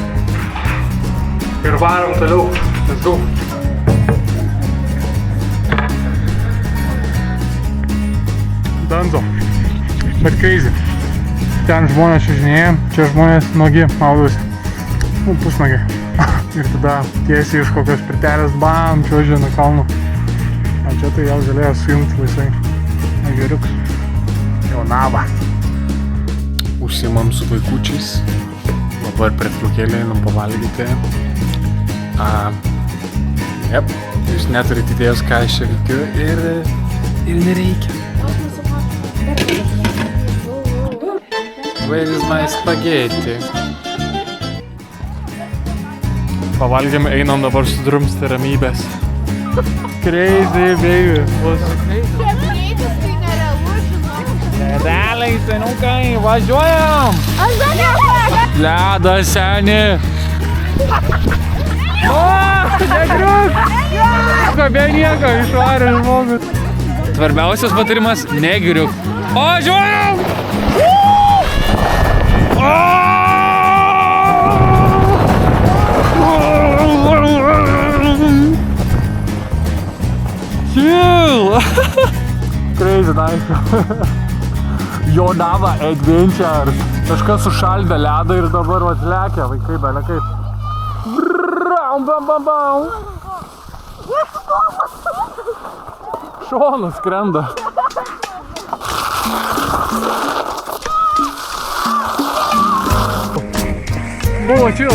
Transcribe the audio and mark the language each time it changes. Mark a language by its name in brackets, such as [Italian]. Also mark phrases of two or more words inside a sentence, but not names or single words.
[Lithuanian] Ir varom toliau. [English] Let's go. Danzo. [Lithuanian] Bet crazy. Ten žmonės čiužinėja, čia žmonės nuogi maudosi. Pusnuogi. Ir tada tiesiai iš kokios pirtelės bam, čiuožė nuo kalno. O čia tai jau galėjo sujungti laisvai. Geriuks. Jaunava. Užsiimam su vaikučiais. Dabar pertraukėlė, pavalgyti. Jep, jūs neturit idėjos, ką aš čia veikiu ir nereikia. [English] Where is my spaghetti? [Lithuanian] Pavalgėm, einam dabar sudrumsti ramybės. [English] Crazy, baby. [Lithuanian] Realiai, senukai, važiuojam! Ledas, seni! O, negriuk! Be nieko, išvarė žmogus. Svarbiausias patarimas – negriuk. O, važiuojam! Chill! [English] Crazy nice. Jaunava Adventures. [Lithuanian] Kažkas sušaldė ledą ir dabar lekia, vaikai, belė kaip. Šonas skrenda. Buvo chill.